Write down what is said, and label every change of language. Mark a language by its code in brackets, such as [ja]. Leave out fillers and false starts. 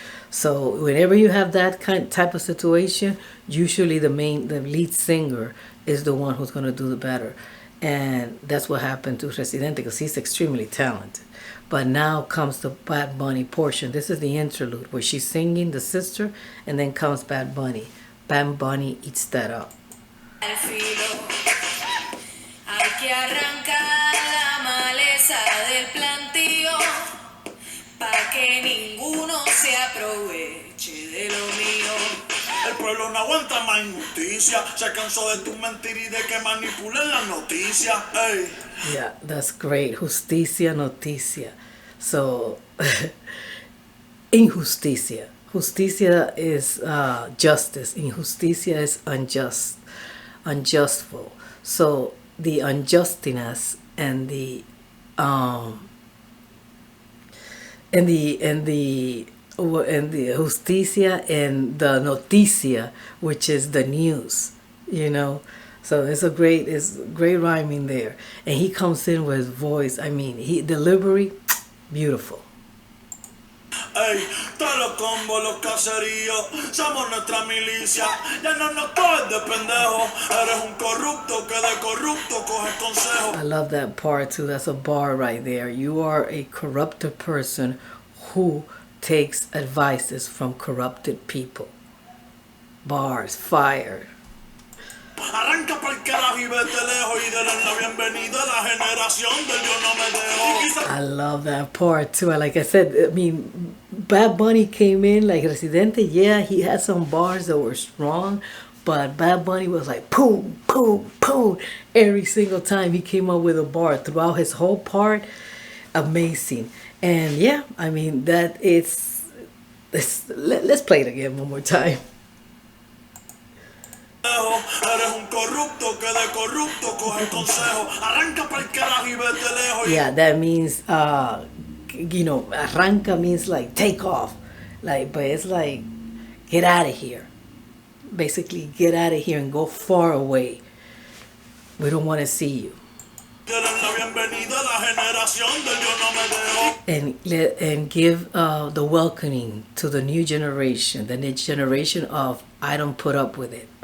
[en] So whenever you have that type of situation, usually the lead singer is the one who's going to do the better. And that's what happened to Residente, because he's extremely talented. But now comes the Bad Bunny portion. This is the interlude where she's singing, the sister, and then comes Bad Bunny. Bad Bunny eats that up. [es] Hay que arrancar la maleza del plantío pa' que ninguno se aproveche de lo mío. El pueblo no aguanta más injusticia, se cansó de tu mentir y de que manipulen las noticias. [en] Hey. Yeah, that's great. Justicia, noticia. So, injusticia. Justicia is justice. Injusticia is unjust. unjustful. So the unjustiness and the justicia and the noticia, which is the news, you know. So it's great rhyming there, and he comes in with his voice. I mean, he delivery, beautiful. [es] Ey, todos los combos, los caseríos, somos nuestra milicia. Ya no nos coges de pendejo. Eres un corrupto que de corrupto coges consejo. [en] I love that part too. That's a bar right there. You are a corrupted person who takes advices from corrupted people. Bars, fire. [es] Arranca pa'l carajo y vete lejos y denle la bienvenida a la generación del yo no me dejo. [en] I love that part too. Like I said, I mean, Bad Bunny came in like Residente. Yeah, he had some bars that were strong, but Bad Bunny was like boom, boom, boom every single time he came up with a bar throughout his whole part. Amazing. And yeah, I mean that let's play it again one more time. [es] Eres un corrupto que de corrupto coges consejo. Arranca pa'l carajo y vete lejos. [en] Yeah, that means arranca means like take off. Like, but it's like get out of here. Basically, get out of here and go far away. We don't want to see you. And give the welcoming to the new generation, the next generation of I don't put up with it.